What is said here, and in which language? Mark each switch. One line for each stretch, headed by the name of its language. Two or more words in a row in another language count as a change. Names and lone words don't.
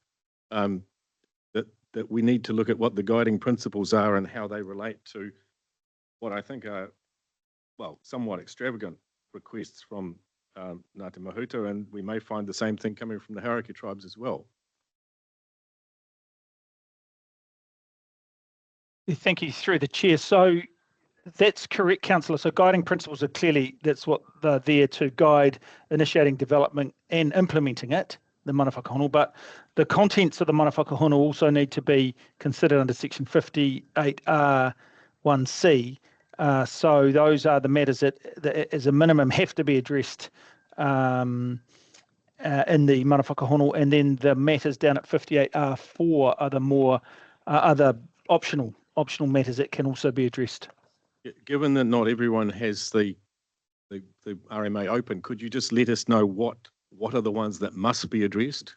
English: That we need to look at what the guiding principles are and how they relate to what I think are, well, somewhat extravagant requests from Ngāti Mahuta, and we may find the same thing coming from the Hauraki tribes as well. Thank you through the chair. So That's correct, councillor. So guiding principles are clearly, that's what they're there to guide initiating development and implementing it, the
Māori: mana whakahono,
English: but the contents of the mana whakahono also need to be considered under section 58R 1C. So those are the matters that as a minimum have to be addressed in the
Māori: mana whakahono,
English: and then the matters down at 58R4 are the more other optional matters that can also be addressed. Given that not everyone has the RMA open, could you just let us know what are the ones that must be addressed?